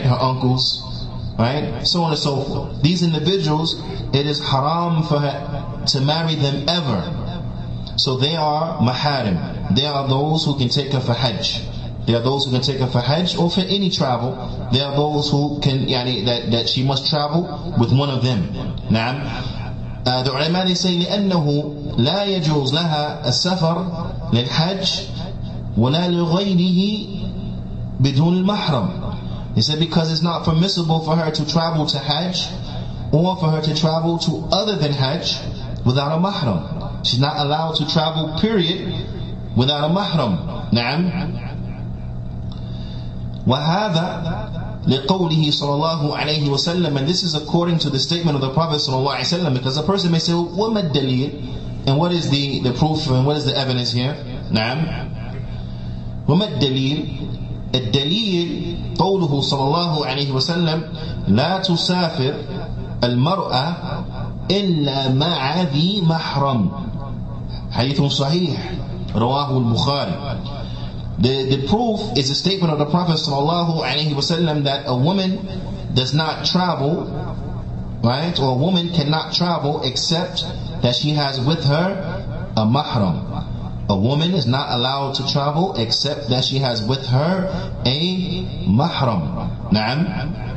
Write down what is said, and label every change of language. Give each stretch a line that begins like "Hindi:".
English: Her uncles, right? So on and so forth. These individuals, it is haram for her to marry them ever. So they are maharim. They are those who can take her for hajj. They are those who can take her for hajj or for any travel. They are those who can, that she must travel with one of them.
Arabic: Naam.
English: The ulama, they say
Arabic: لأنه لا يجوز لها السفر للحج ولا لغيره بدون المحرم.
English: They said because it's not permissible for her to travel to hajj or for her to travel to other than hajj without a mahram. She's not allowed to travel, period, without a mahram.
Arabic: نعم. وهذا لقوله صلى الله عليه وسلم,
English: and this is according to the statement of the Prophet صلى الله عليه وسلم, because a person may say, well,
Arabic: وَمَا الدَّلِيلِ,
English: and what is the proof and what is the evidence here?
Arabic: نعم. وَمَا الدَّلِيلِ, الدليل قوله صلى الله عليه وسلم لا تسافر المرأة إلا مع ذي محرم, حديث صحيح رواه البخاري.
English: The proof is a statement of the Prophet ﷺ that a woman does not travel, right? Or a woman cannot travel except that she has with her a mahram. A woman is not allowed to travel except that she has with her a mahram. Na'am.